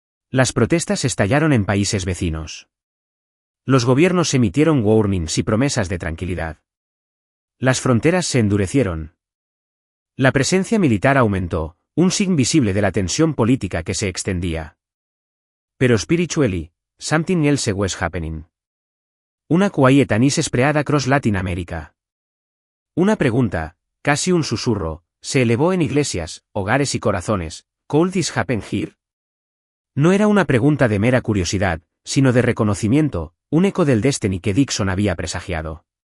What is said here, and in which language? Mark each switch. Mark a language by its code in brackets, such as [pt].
[es] Las protestas estallaron en países vecinos. Los gobiernos emitieron warnings y promesas de tranquilidad. Las fronteras se endurecieron. La presencia militar aumentó, un signo visible de la tensión política que se extendía. Pero [en] spiritually, something else was happening. [es] Una [en] quiet unease spread across Latin America. [es] Una pregunta, casi un susurro, se elevó en iglesias, hogares y corazones. [en] ¿Could this happen here? [es] No era una pregunta de mera curiosidad, sino de reconocimiento, un eco del destiny que Dixon había presagiado.